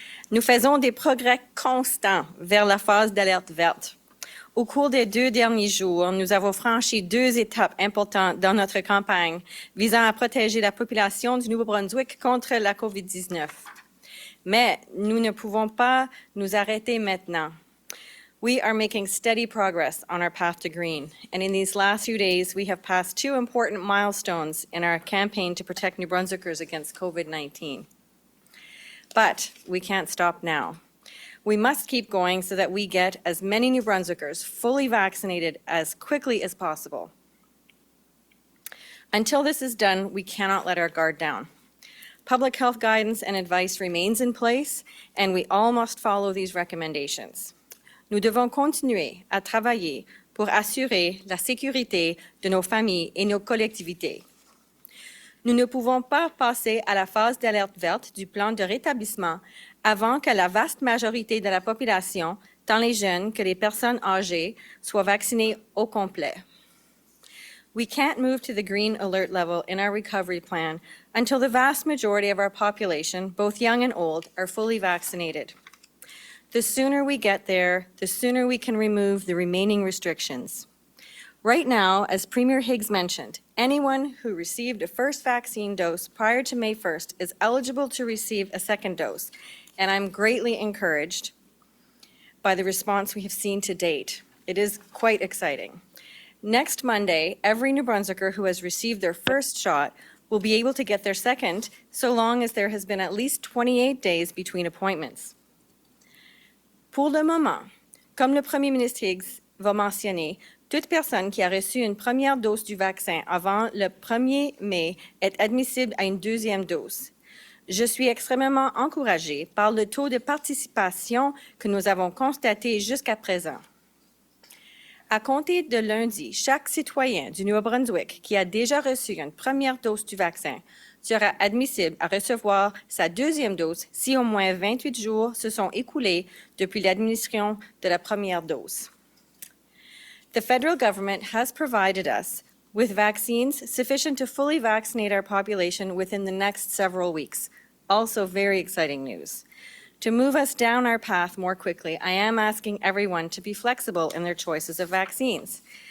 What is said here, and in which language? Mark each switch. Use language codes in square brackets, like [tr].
[fr] Nous faisons des progrès constants vers la phase d'alerte verte. Au cours des 2 derniers jours, nous avons franchi 2 étapes importantes dans notre campagne visant à protéger la population du Nouveau-Brunswick contre la COVID-19. Mais nous ne pouvons pas nous arrêter maintenant. [en] We are making steady progress on our path to green, and in these last few days, we have passed 2 important milestones in our campaign to protect New Brunswickers against COVID-19. But we can't stop now. We must keep going so that we get as many New Brunswickers fully vaccinated as quickly as possible. Until this is done, we cannot let our guard down. Public health guidance and advice remains in place, and we all must follow these recommendations. [fr] Nous devons continuer à travailler pour assurer la sécurité de nos familles et nos collectivités. Nous ne pouvons pas passer à la phase d'alerte verte du plan de rétablissement avant que la vaste majorité de la population, tant les jeunes que les personnes âgées, soient vaccinées au complet. [en] We can't move to the green alert level in our recovery plan until the vast majority of our population, both young and old, are fully vaccinated. The sooner we get there, the sooner we can remove the remaining restrictions. Right now, as Premier Higgs mentioned, anyone who received a first vaccine dose prior to May 1st is eligible to receive a second dose, and I'm greatly encouraged by the response we have seen to date. It is quite exciting. Next Monday, every New Brunswicker who has received their first shot will be able to get their second, so long as there has been at least 28 days between appointments. [fr] Pour le moment, comme le Premier ministre Higgs va mentionner, toute personne qui a reçu une première dose du vaccin avant le 1er mai est admissible à une deuxième dose. Je suis extrêmement encouragée par le taux de participation que nous avons constaté jusqu'à présent. À compter de lundi, chaque citoyen du Nouveau-Brunswick qui a déjà reçu une première dose du vaccin sera admissible à recevoir sa deuxième dose si au moins 28 jours se sont écoulés depuis l'administration de la première dose. [en] The federal government has provided us with vaccines sufficient to fully vaccinate our population within the next several weeks. Also very exciting news. To move us down our path more quickly, I am asking everyone to be flexible in their choices of vaccines.